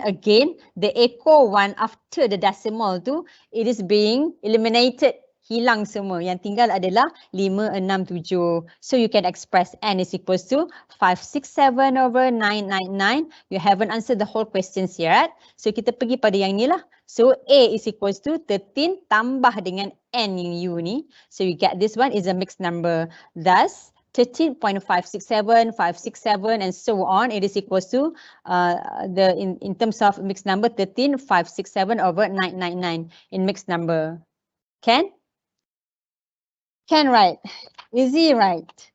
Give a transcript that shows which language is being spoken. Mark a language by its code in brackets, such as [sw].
[en] Again, the echo one after the decimal tu, it is being eliminated. [ms] Hilang semua. Yang tinggal adalah [en] 5, 6, 7. So you can express n is equals to 567 over 999. You haven't answered the whole questions yet. [ms] So kita pergi pada yang ni lah. So A is equals to 13 tambah dengan n yang U ni. [en] So you get this one is a mixed number. Thus 13.567, 567 and so on. It is equals to in terms of mixed number 13,567 over 999 in mixed number. Can write. Easy, right?